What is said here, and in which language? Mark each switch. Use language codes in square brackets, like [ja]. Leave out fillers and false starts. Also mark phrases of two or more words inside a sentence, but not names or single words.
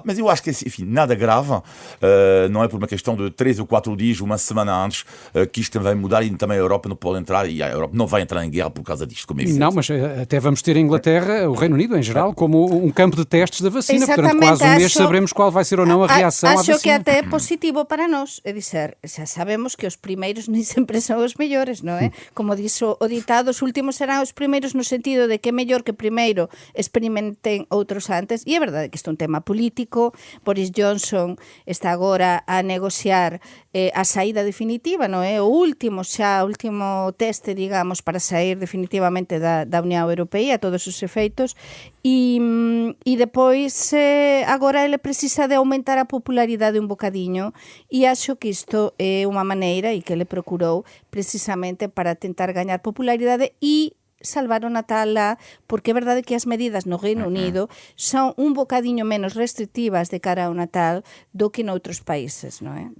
[pt] Mas eu acho que, enfim, nada grave, não é por uma questão de 3 ou 4 dias, uma semana antes, que isto vai mudar e também a Europa não pode entrar e a Europa não vai entrar em guerra por causa disto, como é evidente. Não, mas até vamos ter a Inglaterra, o Reino Unido em geral, como um campo de testes da vacina. Exatamente, portanto, quase um mês saberemos qual vai ser ou não a reação à vacina. Acho que até é positivo para nós, é dizer, já sabemos que os primeiros nem sempre são os mellores, non é? [gl] Como dixe o ditado, os últimos serán os primeiros no sentido de que é mellor que primeiro experimenten outros antes, e é verdade que isto é un tema político. Boris Johnson está agora a negociar a saída definitiva, non é? O último teste, digamos, para sair definitivamente da Unión Europea, a todos os efeitos, e depois agora ele precisa de aumentar a popularidade un bocadiño, e acho que isto é unha maneira, e que ele procurou precisamente para tentar gañar popularidade e salvar o Natal lá, porque é verdade que as medidas no Reino Unido son un bocadiño menos restrictivas de cara ao Natal do que noutros países, não é?